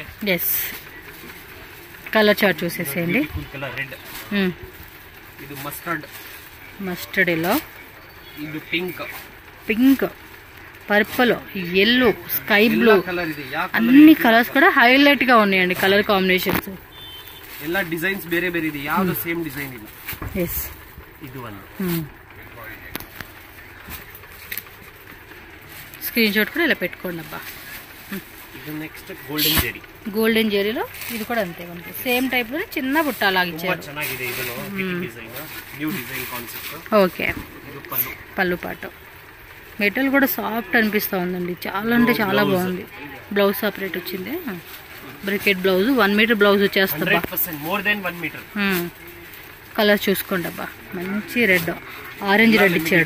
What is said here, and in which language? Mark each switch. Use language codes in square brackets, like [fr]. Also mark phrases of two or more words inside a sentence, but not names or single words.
[te] ఎస్, [en] colour chart [te] చూసేసేయండి. రెడ్, ఇది [en] mustard yellow, [te] ఇది [en] pink, purple, yellow, sky blue, [te] అన్ని కలర్స్ కూడా హైలైట్ గా ఉన్నాయండి [en] colour combinations. [kn] ಎಲ್ಲ ಡಿಸೈನ್ಸ್ ಬೇರೆ ಬೇರೆ ಇದೆ, ಯಾವುದು [en] same design [kn] ಇಲ್ಲ. ಎಸ್, ಇದು ಒಂದು [te] స్క్రీన్ షాట్ కూడా ఇలా పెట్టుకోండి అబ్బా. ఇది [en] next golden [te] జెరీ. గోల్డెన్ జెరీలో ఇది కూడా అంతే మనకి [en] same type [te] లో చిన్న బుట్ట లాగా ఇచ్చారు. [kn] ಚೆನ್ನಾಗಿದೆ ಇದನ್ನು డిజైన్, [en] new design concept. [te] ఓకే, పళ్ళు పాటు. మెటీరియల్ కూడా సాఫ్ట్ అనిపిస్తా ఉందండి, చాలా అంటే చాలా బాగుంది. బ్లౌజ్ సపరేట్ వచ్చింది, బ్రికెట్ బ్లౌజ్, 1 [en] metre blouse [te] వచ్చేస్తుంది. కలర్ చూసుకోండి అబ్బా, మంచి రెడ్, [en] orange red [te] ఇచ్చాడు.